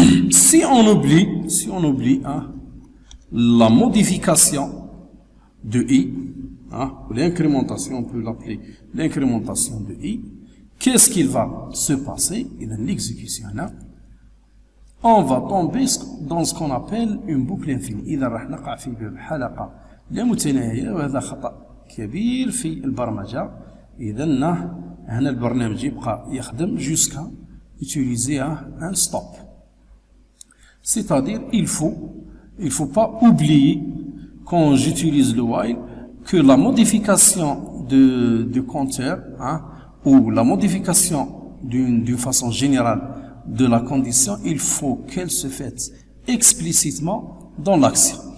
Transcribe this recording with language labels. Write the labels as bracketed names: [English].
[French] Si on oublie la modification de i, l'incrémentation, on peut l'appeler l'incrémentation de i, qu'est-ce qu'il va se passer? Dans l'exécution là, on va tomber dans ce qu'on appelle une boucle infinie. [Arabic] إذا راح نقع في حلقة لا متناهية وهذا خطأ كبير في البرمجة. إذا هنا البرنامج يبقى يخدم [French] jusqu'à utiliser un stop. C'est-à-dire il faut pas oublier quand j'utilise le while que la modification de compteur ou la modification d'une façon générale de la condition, il faut qu'elle se fasse explicitement dans l'action.